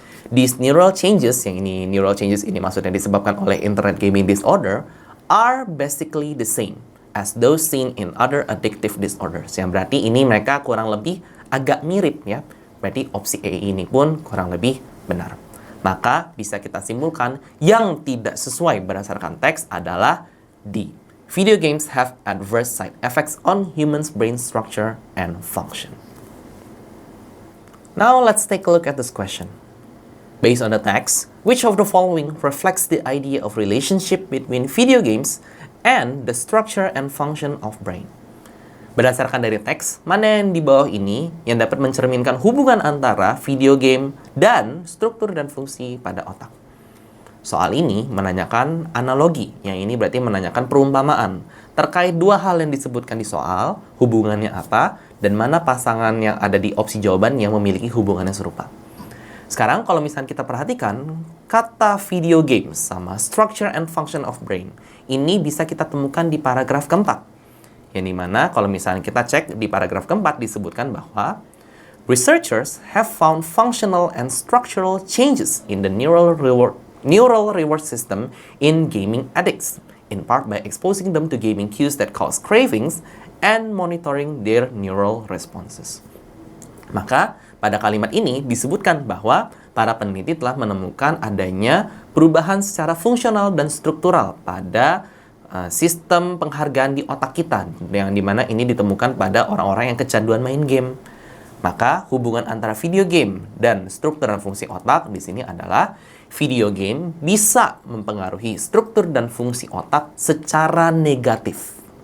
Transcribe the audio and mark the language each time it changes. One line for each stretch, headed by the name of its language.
English: These neural changes,
Indonesian: yang ini neural changes ini maksudnya disebabkan oleh
English: internet gaming disorder, are basically the same as those seen in other addictive disorders.
Indonesian: Yang berarti ini mereka kurang lebih agak mirip ya. Berarti opsi E ini pun kurang lebih benar. Maka bisa kita simpulkan yang tidak sesuai berdasarkan teks adalah D.
English: Video games have adverse side effects on humans' brain structure and function. Now let's take a look at this question. Based on the text, which of the following reflects the idea of relationship between video games and the structure and function of brain?
Indonesian: Berdasarkan dari teks, mana yang di bawah ini yang dapat mencerminkan hubungan antara video game dan struktur dan fungsi pada otak? Soal ini menanyakan analogi, yang ini berarti menanyakan perumpamaan terkait dua hal yang disebutkan di soal, hubungannya apa, dan mana pasangan yang ada di opsi jawaban yang memiliki hubungan yang serupa. Sekarang kalau misalnya kita perhatikan, kata video games sama
English: structure and function of brain,
Indonesian: ini bisa kita temukan di paragraf keempat. Yang dimana kalau misalnya kita cek di paragraf keempat disebutkan bahwa
English: researchers have found functional and structural changes in the neural reward system in gaming addicts, in part by exposing them to gaming cues that cause cravings and monitoring their neural responses.
Indonesian: Maka pada kalimat ini disebutkan bahwa para peneliti telah menemukan adanya perubahan secara fungsional dan struktural pada sistem penghargaan di otak kita, yang dimana ini ditemukan pada orang-orang yang kecanduan main game. Maka hubungan antara video game dan struktur dan fungsi otak di sini adalah video game bisa mempengaruhi struktur dan fungsi otak secara negatif.